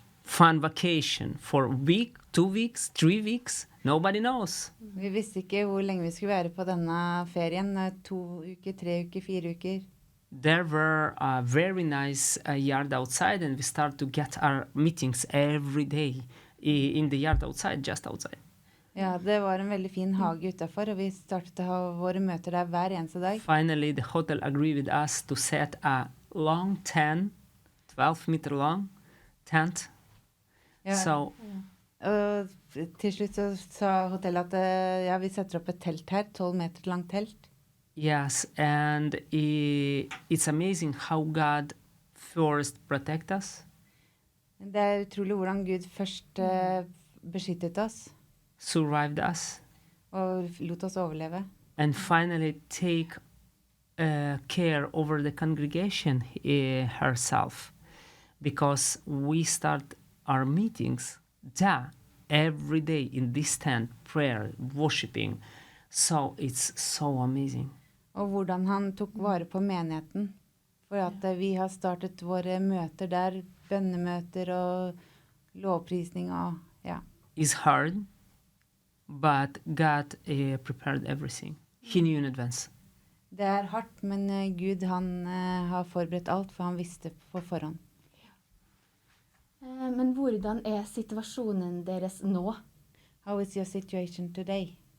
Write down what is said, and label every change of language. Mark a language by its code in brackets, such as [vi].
[en] fun vacation for a week, 2 weeks, 3 weeks. Nobody knows. [no] Vi visste ikke hvor lenge vi skulle være på denne ferien. 2 uker, 3 uker, 4 uker. [en] There were a very nice yard outside, and we start to get our meetings every day in the yard outside, just outside. [no] Ja, det var en veldig fin hage utenfor, og vi startet å ha våre møter der hver eneste dag. [en] Finally, the hotel agreed with us to set a long 12-meter long tent. [no] Ja. [en] So [no] Og til slutt så sa hotellet at ja, vi setter opp et telt her, 12 meter langt telt. [en] yes, and it's amazing how God first protect us, [no] Det er utrolig hvordan Gud først beskyttet oss [en] survived us, [no] og lot oss overleve. [en] and finally take care over the congregation herself, because we start our meetings every day in this tent, prayer, worshiping. So it's so amazing. [no] Og hvordan han tok vare på menigheten. For at vi har startet våre møter der, bønnemøter og lovprisning og ja. [en] It's hard, but God prepared everything. He knew in advance. [no] Det er hardt, men Gud han har forberedt alt, for han visste på forhånd. Men hvordan er situasjonen deres nå? [en] How is your situation today?